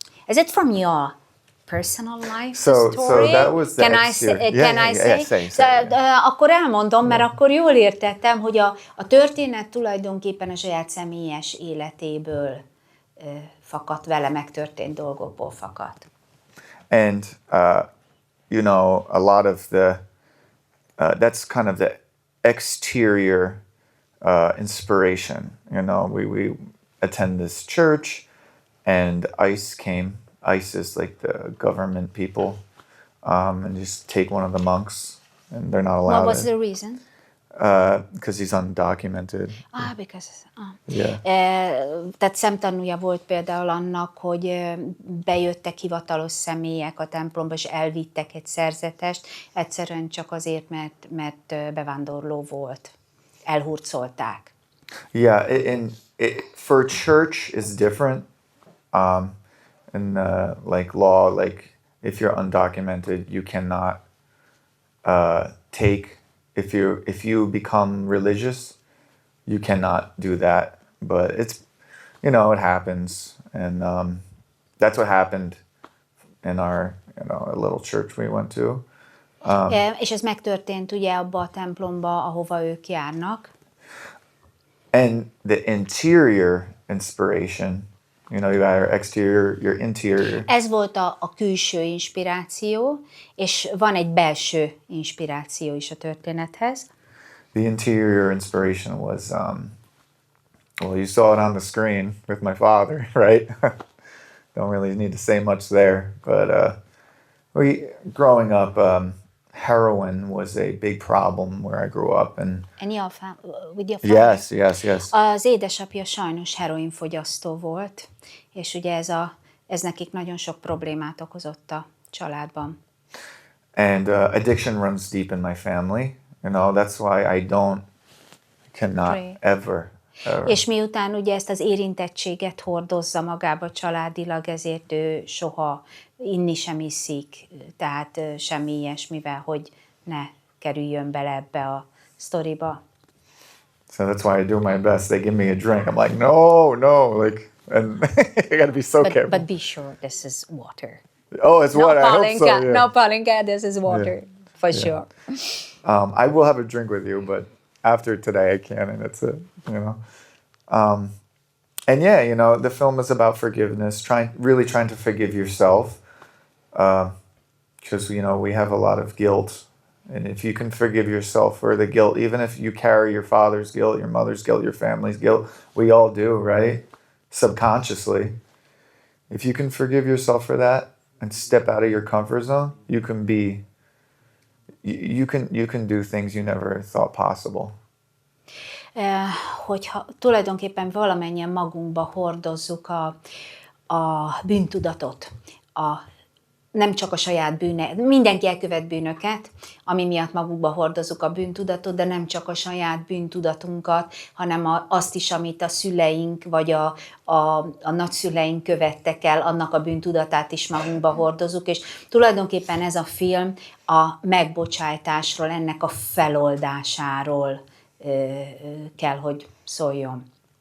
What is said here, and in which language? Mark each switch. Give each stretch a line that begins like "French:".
English: Is it from your personal life story? So that was the Can I say?
Hungarian: Akkor elmondom, mert akkor jól értettem, hogy a történet tulajdonképpen a saját személyes életéből fakadt, vele megtörtént dolgokból fakadt.
English: And you know, a lot of the that's kind of the exterior inspiration. You know, we attend this church, and ICE came. ICE is like the government people, and just take one of the monks, and they're not allowed. What was the reason? Because he's undocumented. Yeah.
Hungarian: Tehát szemtanúja volt például annak, hogy bejöttek hivatalos személyek a templomba, és elvittek egy szerzetest, egyszerűen csak azért, mert bevándorló volt. Elhurcolták.
English: Yeah, for church is different. In like law, like if you're undocumented, you cannot take. If you become religious, you cannot do that. But it's, you know, it happens, and that's what happened in our, you know, a little church we went to.
Hungarian: És ez megtörtént ugye abba a templomba, ahova ők járnak.
English: And the interior inspiration, you know, you got your exterior, your interior.
Hungarian: Ez volt a külső inspiráció, és van egy belső inspiráció is a történethez.
English: The interior inspiration was, well, you saw it on the screen with my father, right? Don't really need to say much there, but growing up, heroin was a big problem where I grew up, and with your father? yes.
Hungarian: Az édesapja sajnos heroinfogyasztó volt, és ugye ez nekik nagyon sok problémát okozott a családban.
English: And addiction runs deep in my family. That's why cannot Pray. ever.
Hungarian: És miután ugye ezt az érintettséget hordozza magába családilag, ezért ő soha inni sem iszik, tehát semmi ilyesmivel, hogy ne kerüljön bele ebbe a sztoriba.
English: So that's why I do my best. They give me a drink. I'm like, no, and I gotta be so careful. But be sure this is water. Oh, it's water. I hope so. Yeah. No Palinka, this is water, for sure. I will have a drink with you, but after today I can't, and that's it. And yeah, the film is about forgiveness, really trying to forgive yourself, because we have a lot of guilt, and if you can forgive yourself for the guilt, even if you carry your father's guilt, your mother's guilt, your family's guilt, we all do, right? Subconsciously. If you can forgive yourself for that and step out of your comfort zone, you can do things you never thought possible.
Hungarian: Hogyha tulajdonképpen valamennyien magunkba hordozzuk a bűntudatot, nem csak a saját bűne, mindenki elkövet bűnöket, ami miatt magukba hordozzuk a bűntudatot, de nem csak a saját bűntudatunkat, hanem azt is, amit a szüleink vagy a nagyszüleink követtek el, annak a bűntudatát is magunkba hordozzuk, és tulajdonképpen ez a film a megbocsájtásról, ennek a feloldásáról kell, hogy szóljon.